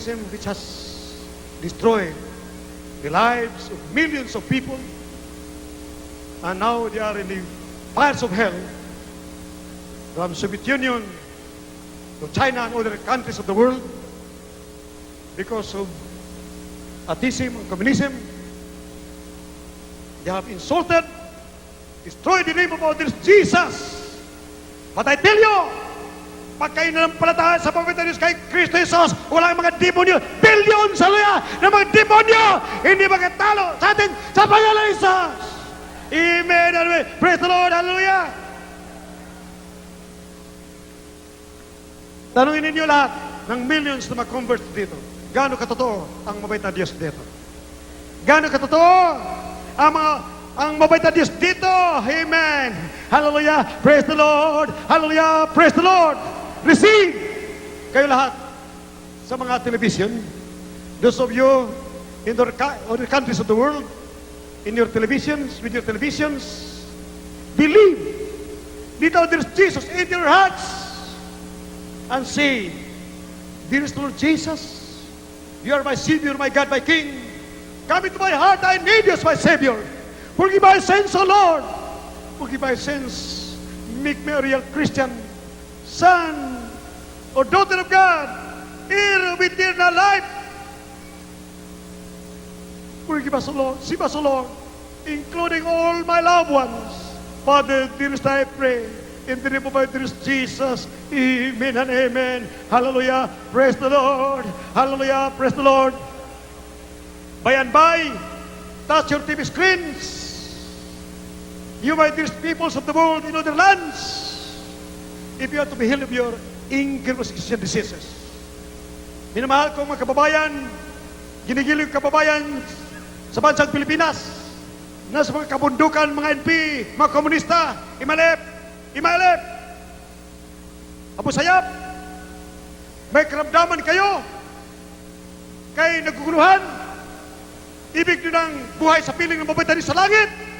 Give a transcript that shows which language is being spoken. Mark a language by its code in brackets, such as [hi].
[en] which has destroyed the lives of millions of people, and now they are in the fires of hell, from Soviet Union to China and other countries of the world, because of atheism and communism. They have insulted, destroyed the name of our dear Jesus. But I tell you, [tl] pag kayo nanampalataya sa pamamagitan ng Diyos kay Kristo Jesus, walang mga demonyo, billions, hallelujah, ng mga demonyo, hindi makatalo sa atin sa pangalan ni Jesus. Amen, hallelujah. [en] Praise the Lord, hallelujah. [tl] Tanungin ninyo lahat ng millions na mag-convert dito. Gaano katotoo ang mabait na Diyos dito? Gaano katotoo ang mabait na Diyos dito? [en] Amen. Hallelujah. Praise the Lord. Hallelujah. Praise the Lord. [tl] Receive kayo lahat sa mga television. [en] Those of you in other countries of the world, in your televisions, with your televisions, believe. Dito, there's Jesus in your hearts. And say, dearest Lord Jesus, you are my Savior, my God, my King. Come into my heart, I need you as my Savior. Forgive my sins, O Lord. Forgive my sins. Make me a real Christian, son or daughter of God, heir of eternal life. Forgive us, O Lord. Save us, O Lord, including all my loved ones. Father, dearest, I pray, in the name of my dearest Jesus, amen and amen. Hallelujah. Praise the Lord. Hallelujah. Praise the Lord. By and by, touch your TV screens. You, my dearest peoples of the world in other lands, if you are to be healed of your incurable diseases. [tl] Minamahal kong mga kababayan, ginigiliw kababayan sa bansang Pilipinas, nasa mga kabundukan, mga NP, mga komunista, Imalep, Abu Sayyaf, may karamdaman kayo, kay naguguluhan, ibig nyo ng buhay sa piling ng mababay sa langit.